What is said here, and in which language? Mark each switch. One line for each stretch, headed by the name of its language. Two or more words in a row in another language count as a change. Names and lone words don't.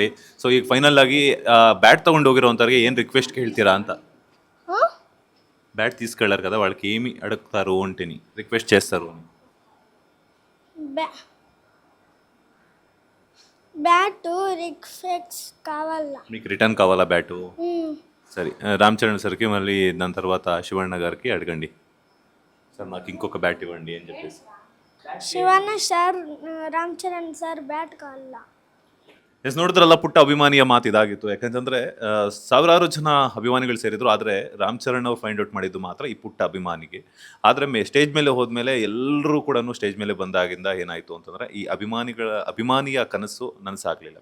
Kannada: ಸೊ ಈಗ ಫೈನಲ್ ಆಗಿ బ్యాట్ ತೊಗೊಂಡು ಹೋಗಿರೋಂಥವ್ರಿಗೆ ಏನು రిక్వెస్ట్ ಕೇಳ್ತೀರಾ ಅಂತ?
Telugu: బ్యాట్ తీసుకెళ్లారు కదా, వాళ్ళకి ఏమి అడుగుతారు అంటేని రిక్వెస్ట్ చేస్తారు? బ్యాట్ రిక్వెస్ట్ కావాలా? మీకు రిటర్న్ కావాలా బ్యాటు? సరే, రామ్ చరణ్ సార్కి మళ్ళీ దాని తర్వాత శివಣ್ణ గారికి అడగండి, సార్ నాకు ఇంకొక బ్యాట్ ఇవ్వండి అని చెప్పేసి. శివన్న సర్, రామ్ చరణ్ సర్ బ్యాట్ కావాలా.
Kannada: ಎಸ್, ನೋಡಿದ್ರಲ್ಲ, ಪುಟ್ಟ ಅಭಿಮಾನಿಯ ಮಾತು ಇದಾಗಿತ್ತು. ಯಾಕಂತಂದರೆ ಸಾವಿರಾರು ಜನ ಅಭಿಮಾನಿಗಳು ಸೇರಿದ್ರು, ಆದರೆ ರಾಮ್ ಚರಣ್ ಅವ್ರು
English: find out
Kannada: ಮಾಡಿದ್ದು ಮಾತ್ರ ಈ ಪುಟ್ಟ ಅಭಿಮಾನಿಗೆ. ಆದರೆ ಸ್ಟೇಜ್ ಮೇಲೆ ಹೋದ್ಮೇಲೆ ಎಲ್ಲರೂ ಕೂಡ ಸ್ಟೇಜ್ ಮೇಲೆ ಬಂದಾಗಿಂದ ಏನಾಯಿತು ಅಂತಂದರೆ, ಈ ಅಭಿಮಾನಿಯ ಕನಸು ನನಸಾಗಲಿಲ್ಲ.